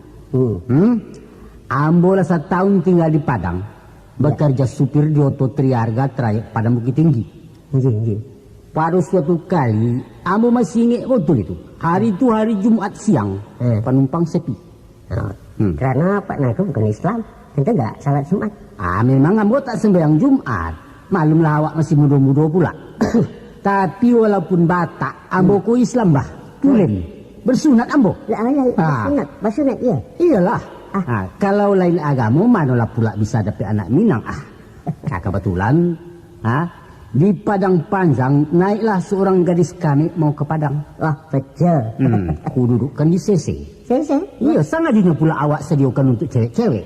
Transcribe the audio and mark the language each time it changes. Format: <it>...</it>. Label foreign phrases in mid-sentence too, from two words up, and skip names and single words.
<id>Ambo lah 1 tahun tinggal di Padang, bekerja supir di Oto Triarga trayek Padang Bukit Tinggi. Pada suatu kali, Ambo masih ingat betul itu. Hari itu hari Jumat siang, penumpang sepi. Karena Pak Naga bukan Islam, ente nggak salat Jumat. Memang Ambo tak sembahyang Jumat. Malumlah awak masih muda-muda pula. Tapi walaupun Batak, Ambo ku Islam bah. Tulen, bersunat Ambo. Bersunat iya. Iyalah. Kalau lain agama, manalah pula bisa dapat anak Minang. Kebetulan, di Padang Panjang naiklah seorang gadis kami mau ke Padang. Wah, betul. Ku dudukkan di CC. Iya, sengaja pula awak sediakan untuk cewek-cewek.</id>